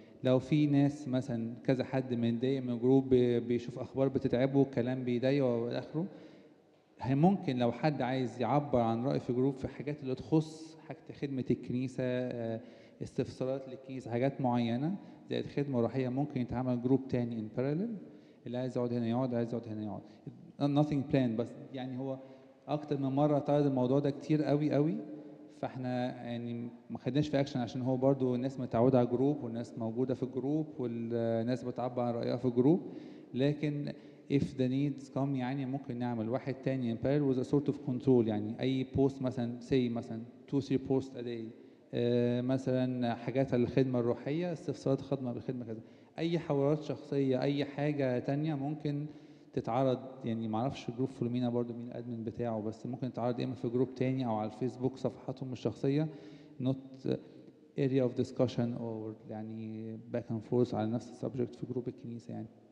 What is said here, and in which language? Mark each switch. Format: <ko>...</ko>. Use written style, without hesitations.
<ar>لو في ناس مثلا كذا حد متضايق من جروب بيشوف اخبار بتتعبه، كلام بيضايقه والى اخره، ممكن لو حد عايز يعبر عن رأيه في جروب في حاجات اللي تخص حاجة خدمة الكنيسة، استفسارات للكنيسة، حاجات معينة زي الخدمة الروحية، ممكن يتعمل جروب تاني</ar> <en>in parallel.</en> <ar>اللي عايز يقعد هنا يقعد، عايز يقعد هنا يقعد.</ar> <en>nothing planned،</en> <ar>بس يعني هو أكتر من مرة اتعرض الموضوع ده كتير قوي قوي، فاحنا يعني ما خدناش في اكشن عشان هو برضو الناس متعودة على جروب والناس موجودة في الجروب والناس بتعبر عن رأيها في الجروب. لكن</ar> <en>if the needs come</en> <ar>يعني ممكن نعمل واحد تاني</ar> <en>in parallel with a sort of control.</en> <ar>يعني أي بوست مثلا مثلا</ar> <en>2-3 posts a day،</en> <ar>مثلا حاجات على الخدمة الروحية، استفسارات خدمة بالخدمة كذا، أي حوارات شخصية، أي حاجة تانية ممكن تتعرض. يعني معرفش جروب فلومينا برضو مين الأدمن بتاعه، بس ممكن تتعرض إما في جروب تاني أو على الفيسبوك صفحاتهم الشخصية،</ar> <en>not area of discussion or</en> <ar>يعني</ar> <en>back and forth</en> <ar>على نفس السبجكت في جروب الكنيسة يعني.</ar>